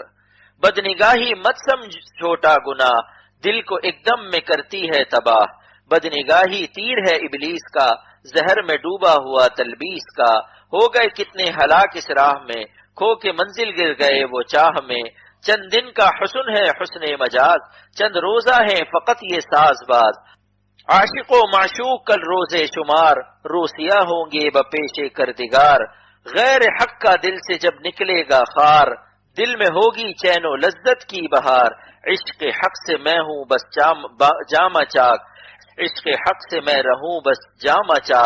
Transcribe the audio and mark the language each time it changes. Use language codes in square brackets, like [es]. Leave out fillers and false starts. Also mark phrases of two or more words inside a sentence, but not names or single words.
[ur] بدنگاہی مت سمجھ چھوٹا گناہ، دل کو ایک دم میں کرتی ہے تباہ. بدنگاہی تیر ہے ابلیس کا، زہر میں ڈوبا ہوا تلبیس کا. ہو گئے کتنے ہلاک اس راہ میں، کھو کے منزل گر گئے وہ چاہ میں. چند دن کا حسن ہے حسن مجاز، چند روزہ ہے فقط یہ ساز باز. عاشق و معشوق کل روزے شمار، روسیا ہوں گے بپیش کردگار. غیر حق کا دل سے جب نکلے گا خار، دل میں ہوگی چین و لذت کی بہار. عشق حق سے میں ہوں بس جامہ چاک، عشق حق سے میں رہوں بس جامہ چاک.